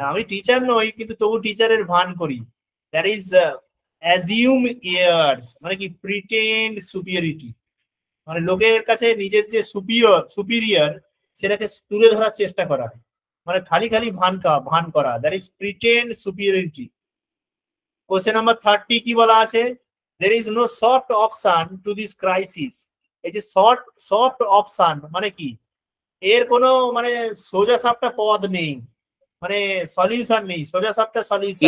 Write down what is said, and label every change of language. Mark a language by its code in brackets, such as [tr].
[bn] আমি টিচার নই কিন্তু তবু টিচারের ভান করি, [en] That is assume airs. [bn] মানে কি? প্রিটেন্ড সুপিরিয়রিটি, মানে লোকের কাছে নিজের যে সুপিরিয়র সেটাকে তুলে ধরার চেষ্টা করা, মানে খালি ভান করা, [en] That is pretend superiority. [bn] Question number 30 কি বলা আছে? [en] there is no soft option to this crisis। [bn] এই যে সফট অপশন মানে কি? এর কোনো মানে সোজা সাপটা পদ নেই, মানে সলিউশন নেই, সোজা সাপটা সলিউশন।